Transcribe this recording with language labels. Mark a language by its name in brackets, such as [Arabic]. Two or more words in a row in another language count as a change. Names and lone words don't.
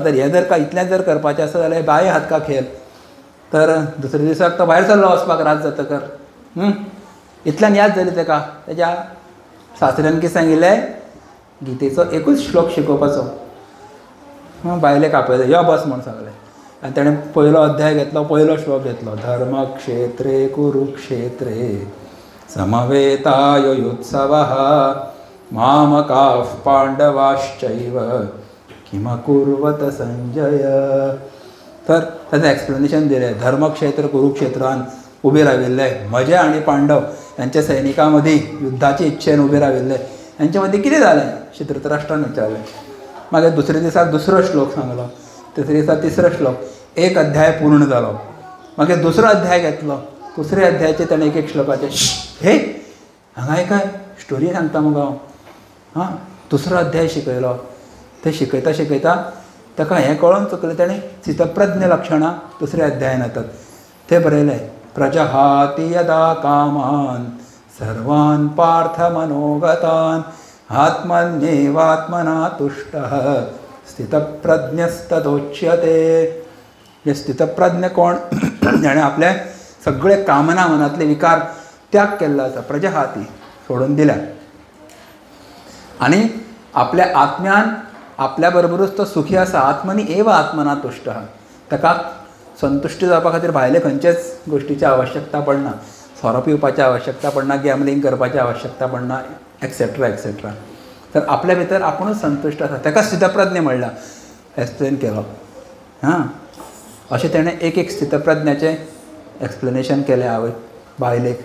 [Konkani] तर हें जर इतलें जर करपाचें आसा जाल्यार [Hindi] बाये हात का खेळ. [Konkani] तर दुसऱ्या दिसाक तो भायर सरलो वचपाक रात जातकर. इतल्यान याद जाली ताका. तेज्या सासऱ्यान कितें सांगिल्लें गितेचो एकूच श्लोक शिकोवपाचो. बायलेक आपयलो यो बस म्हूण सांगलें. आनी ताणें पयलो अध्याय घेतलो, पयलो श्लोक घेतलो. [Sanskrit] धर्मक्षेत्रे कुरुक्षेत्रे समवेतायुत्सवः मामकाः पांडवाश्चैव किमकुर्वत संजय. [Konkani] तर ताचें एक्सप्लेनेशन दिलें. धर्मक्षेत्र कुरुक्षेत्रान उबे राविल्ले म्हजे आनी पांडव यांच्या सैनिकां मदीं युद्धाचे इच्छेन उबे राविल्ले. यांच्या मदीं कितें जालें अशें धृतराष्ट्रान विचारलें. मागीर दुसऱ्या दिसाक दुसरो श्लोक सांगलो. तिसऱ्या दिसा तिसरो श्लोक. एक अध्याय पूर्ण जालो. मागीर दुसरो अध्याय घेतलो. दुसऱ्या अध्यायाचे ताणें एक एक श्लोकाचे हे हांगा काय स्टोरी सांगता मगो हांव. हां दुसरो अध्याय शिकयलो. ते शिकयता शिकयता ताका हें कळोवन चुकलें. ताणें स्थितप्रज्ञ लक्षणां दुसऱ्या अध्यायान येतात. ते बरयलें. [Sanskrit] प्रजहाति यदा कामान् सर्वान् पार्थ मनोगतान् आत्मन्येवात्मना तुष्टः स्थितप्रज्ञस्तदोच्यते. [Konkani] हे स्थितप्रज्ञ कोण जाणें आपले सगळे कामना मनातले विकार त्याग केल्लो आसा. प्रजहाती सोडून दिल्या आनी आपल्या आत्म्यान आपल्या बरोबरूच तो सुखी आसा. [Sanskrit] आत्मनी एव आत्मना तुष्टः. [Konkani] ताका संतुश्ट जावपा खातीर भायले खंयचेच गोश्टीची आवश्यकता पडना. सोरो पिवपाची आवश्यकता पडना, गॅमलिंग करपाची आवश्यकता पडना, [English] etcetera etcetera. [Konkani] तर आपल्या भितर आपुणूच संतुश्ट आसा. ताका स्थितप्रज्ञ म्हणला. एक्सप्लेन केलो. हां अशें तेणें एक एक स्थितप्रज्ञाचें एक्सप्लेनेशन केलें आवय बायलेक.